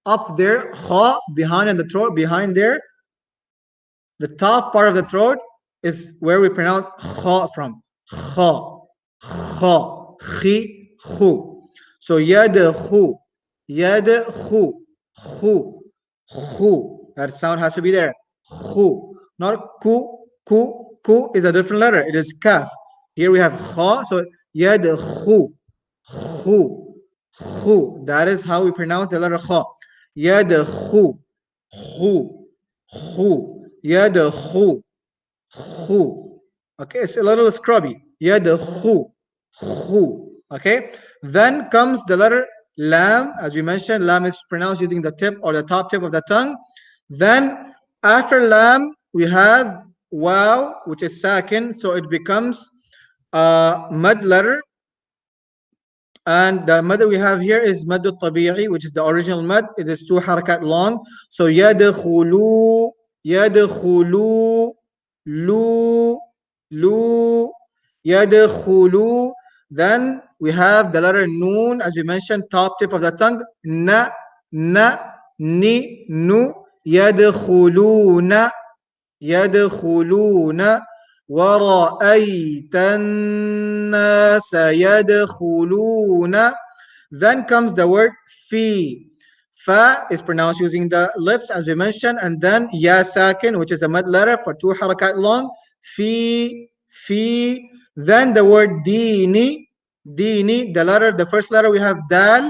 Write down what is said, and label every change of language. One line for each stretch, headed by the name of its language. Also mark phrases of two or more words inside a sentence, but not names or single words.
English: up there, kha, behind in the throat, behind there, the top part of the throat is where we pronounce kha from.
Arabic: خَ، خَ، خِ، خُ. So يدخُ، يدخُ، خُ، خُ.
English: That sound has to be there.
Arabic: خُ, not كُ، كُ.
English: Ku is a different letter. It is kaf. Here we have kha. So
Arabic: يدخُ، خُ، خُ.
English: That is how we pronounce the letter kha.
Arabic: يدخُ، خُ، خُ. يدخُ، خُ.
English: Okay, it's a little scrubby.
Arabic: يدخُ، خُ. Okay, then comes the letter lam.
English: As we mentioned, lam is pronounced using the tip or the top tip of the tongue. Then after lam, we have waw, which is sakin, so it becomes a mad letter. And the mad that we have here is
Arabic: مد الطبيعي,
English: which is the original mad. It is 2 harakat long.
Arabic: So يدخلُ، يدخلُ، لُ، لُ، يدخلُ.
English: Then we have the letter noon, as we mentioned, top tip of the tongue.
Arabic: نَ، نَ، نِ، نُ, يدخلون, يدخلون ورأيت الناس يدخلون.
English: Then comes the word fi. Fa is pronounced using the lips, as we mentioned, and then ya sakin, which is a mad letter for 2 harakat long.
Arabic: في، في.
English: Then the word dini, dini, the first letter we have dal.